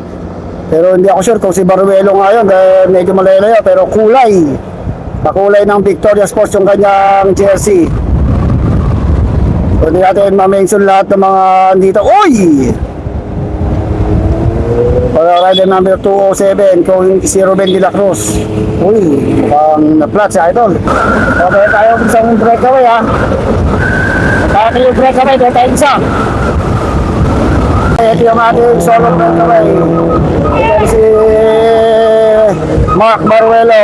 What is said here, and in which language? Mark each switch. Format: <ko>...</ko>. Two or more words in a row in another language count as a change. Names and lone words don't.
<tl>Pero hindi ako sure kung si Baruelo nga yun dahil medyo malalayo, pero kulay, kakulay ng Victoria Sports yung kanyang jersey. So hindi natin ma-mention lahat ng mga dito. Uy! Para</tl> <en>rider number</en> <tl>207, kung si Ruben de la Cruz. Uy, mukhang na-flat si Idol. Okay tayo isang breakaway ha. Kaya yung breakaway, doon tayo isa. Ito yung ating solo breakaway. Ito si Mark Baruelo.</tl>